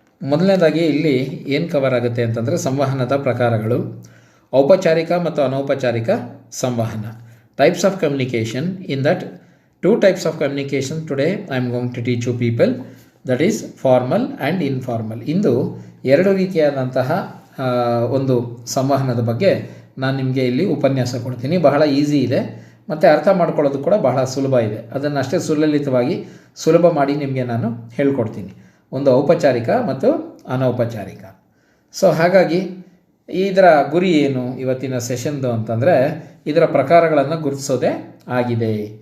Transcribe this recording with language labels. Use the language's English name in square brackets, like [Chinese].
[Kannada] ಮೊದಲನೇದಾಗಿ ಇಲ್ಲಿ ಏನು ಕವರ್ ಆಗುತ್ತೆ ಅಂತಂದರೆ, ಸಂವಹನದ ಪ್ರಕಾರಗಳು, ಔಪಚಾರಿಕ ಮತ್ತು ಅನೌಪಚಾರಿಕ ಸಂವಹನ, [English] Types of communication. In that 2 types of communication today I am going to teach you people, that is formal and informal. [Kannada] ಇಂದು 2 ರೀತಿಯಾದಂತಹ ಒಂದು ಸಂವಹನದ ಬಗ್ಗೆ ನಾನು ನಿಮಗೆ ಇಲ್ಲಿ ಉಪನ್ಯಾಸ ಕೊಡ್ತೀನಿ. ಬಹಳ ಈಸಿ ಇದೆ ಮತ್ತು ಅರ್ಥ ಮಾಡ್ಕೊಳ್ಳೋದು ಕೂಡ ಬಹಳ ಸುಲಭ ಇದೆ. ಅದನ್ನು ಅಷ್ಟೇ ಸುಲಭ ಮಾಡಿ ನಿಮಗೆ ನಾನು ಹೇಳ್ಕೊಡ್ತೀನಿ. ಒಂದು ಔಪಚಾರಿಕ ಮತ್ತು ಅನೌಪಚಾರಿಕ. ಹಾಗಾಗಿ ಇದರ ಗುರಿ ಏನು ಇವತ್ತಿನ ಸೆಷನ್ದು ಅಂತಂದರೆ, ಇದರ ಪ್ರಕಾರಗಳನ್ನು ಗುರುತಿಸೋದೇ ಆಗಿದೆ.